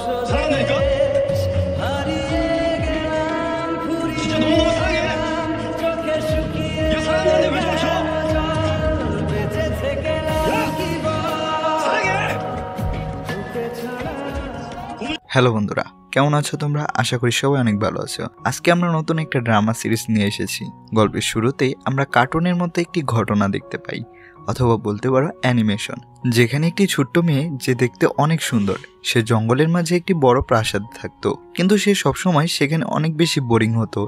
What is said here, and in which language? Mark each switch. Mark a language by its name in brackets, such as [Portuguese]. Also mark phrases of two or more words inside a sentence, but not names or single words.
[Korean] 사랑한다니까? 진짜 너무너무 사랑해. 야, 사랑하는데 왜 멈춰? 야, 사랑해. [Bangla] হ্যালো বন্ধুরা, কেমন আছো তোমরা? আশা করি সবাই অনেক ভালো আছো। আজকে আমরা নতুন একটা ড্রামা সিরিজ নিয়ে এসেছি। গল্পের শুরুতেই আমরা কার্টুনের মতো একটি ঘটনা দেখতে পাই, অথবা বলতে পারো অ্যানিমেশন, যেখানে একটি ছোট্ট মেয়ে যে দেখতে অনেক সুন্দর, সে জঙ্গলের মাঝে একটি বড় প্রাসাদ থাকতো, কিন্তু সে সবসময় সেখানে অনেক বেশি বোরিং হতো।